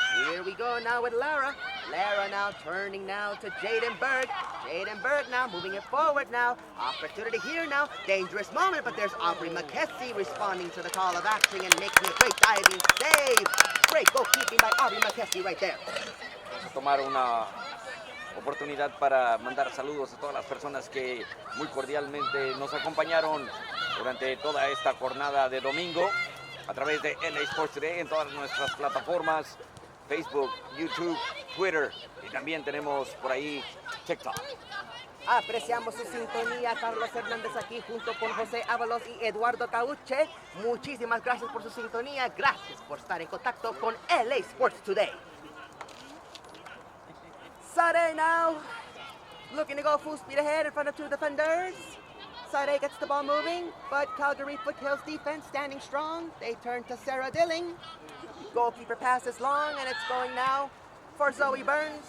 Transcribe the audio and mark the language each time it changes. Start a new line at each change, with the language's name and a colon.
English: Here we go now with Lara. Lara now turning now to Jaden Berg. Jaden Berg now moving it forward now. Opportunity here now. Dangerous moment, but there's Aubrey McKessie responding to the call of action and making a great diving save. Great goalkeeping by Aubrey McKessie right there.
Spanish: Tomar una oportunidad para mandar saludos a todas las personas que muy cordialmente nos acompañaron durante toda esta jornada de domingo a través de LA Sports Today en todas nuestras plataformas, Facebook, YouTube, Twitter y también tenemos por ahí TikTok. Apreciamos su sintonía, Carlos Hernández aquí junto con José Ábalos y Eduardo Cauche. Muchísimas gracias por su sintonía, gracias por estar en contacto con LA Sports Today.
English: Sade now, looking to go full speed ahead in front of two defenders. Sade gets the ball moving, but Calgary Foothills defense standing strong. They turn to Sarah Dilling. Goalkeeper passes long, and it's going now for Zoe Burns.